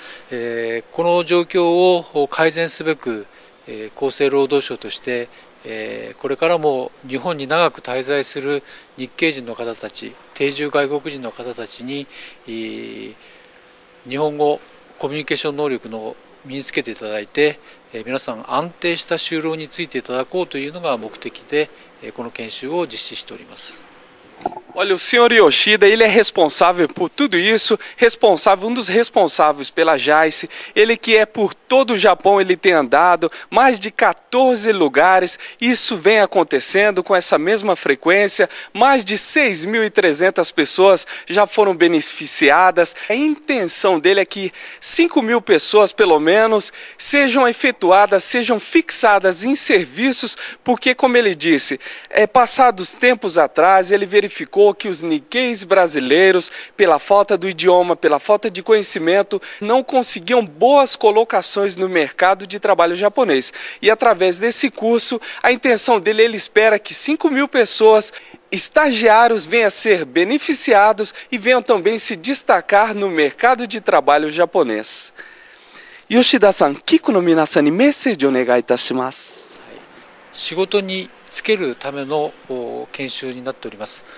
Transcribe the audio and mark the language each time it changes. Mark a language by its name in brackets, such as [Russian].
[Japanese] この状況を改善すべく厚生労働省としてこれからも日本に長く滞在する日系人の方たち、定住外国人の方たちに日本語コミュニケーション能力の身につけていただいて皆さん安定した就労についていただこうというのが目的でこの研修を実施しております。 [Portuguese] Olha, o senhor Yoshida, ele é responsável por tudo isso, um dos responsáveis pela JAICE, ele que é por todo o Japão, ele tem andado, mais de 14 lugares, isso vem acontecendo com essa mesma frequência, mais de 6.300 pessoas já foram beneficiadas. A intenção dele é que 5.000 pessoas, pelo menos, sejam efetuadas, sejam fixadas em serviços, porque, como ele disse, passados tempos atrás, ele verificou que os Nikkeis brasileiros, pela falta do idioma, pela falta de conhecimento, não conseguiam boas colocações no mercado de trabalho japonês. E através desse curso, a intenção dele, ele espera que 5.000 pessoas, estagiários, venham a ser beneficiados e venham também se destacar no mercado de trabalho japonês. [Japanese] Yoshida-san, Kiko no minasan ni message o negai itashimasu. 仕事につけるための研修になっております。